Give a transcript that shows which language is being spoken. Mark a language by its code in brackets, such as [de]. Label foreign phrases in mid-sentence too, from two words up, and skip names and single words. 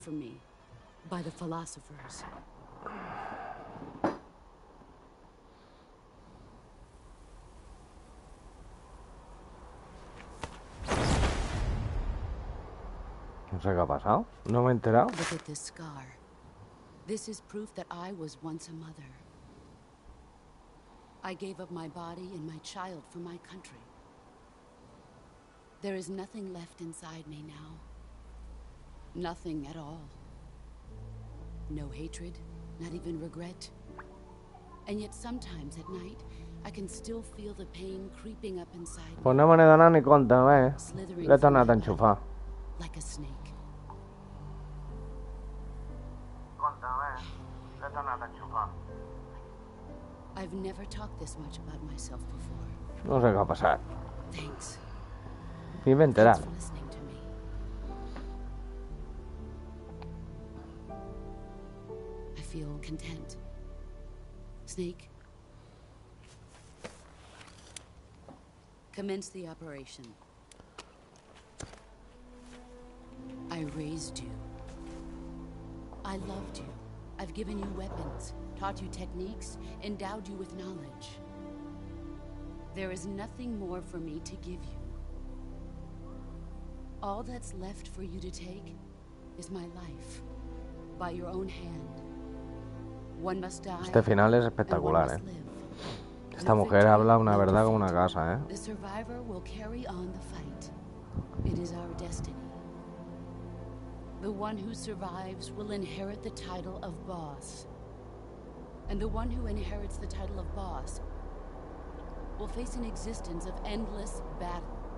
[en] for me by the philosophers. [es] No sé qué ha pasado. No me he enterado. [en] Look at this scar. This is proof that I was once a mother. I gave up my body and my child for my country. There is nothing left inside me now. Nothing at all. No hatred, not even regret. And yet sometimes at night, I can still feel the pain creeping up inside me. [ca] Pues no me ne donat ni compte, [en] Slithering [ca] l'he [en] through [ca] tornat [en] my [ca] a enxufar. [en] body like a snake. [ca] L'he tornat a enxufar. [en] I've never talked this much about myself before. [ca] No sé què ha passat. [en] Thanks. [ca] Ni m'he enterat. [en] Thanks for listening to me. I feel content. Snake, commence the operation. I raised you. I loved you. I've given you weapons, taught you techniques, endowed you with knowledge. There is nothing more for me to give you. All that's left for you to take is my life, by your own hand. One must die, [es] Este final es espectacular, Esta mujer habla una verdad como una casa, [en] The survivor will carry on the fight. It is our destiny. The one who survives will inherit the title of boss. And the one who inherits the title of boss will face an existence of endless battle.